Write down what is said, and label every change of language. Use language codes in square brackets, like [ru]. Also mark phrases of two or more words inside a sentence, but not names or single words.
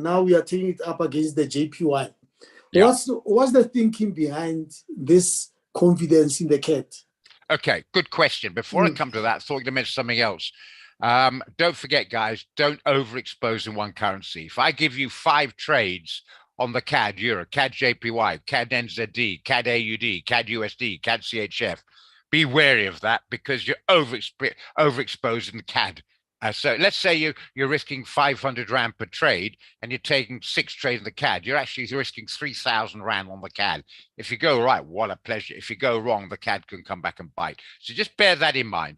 [en] Now we are taking it up against the JPY. Yeah. What's the thinking behind this confidence in the CAD? Okay, good question. Before I come to that, I thought you'd mention something else. Don't forget, guys, don't overexpose in one currency. If I give you 5 trades on the CAD Euro, CAD JPY, CAD NZD, CAD AUD, CAD USD, CAD CHF, be wary of that because you're overexposing the CAD. So let's say you're risking 500 rand per trade and you're taking 6 trades in the CAD. You're actually risking 3,000 rand on the CAD. If you go right, what a pleasure. If you go wrong, the CAD can come back and bite. So just bear that in mind.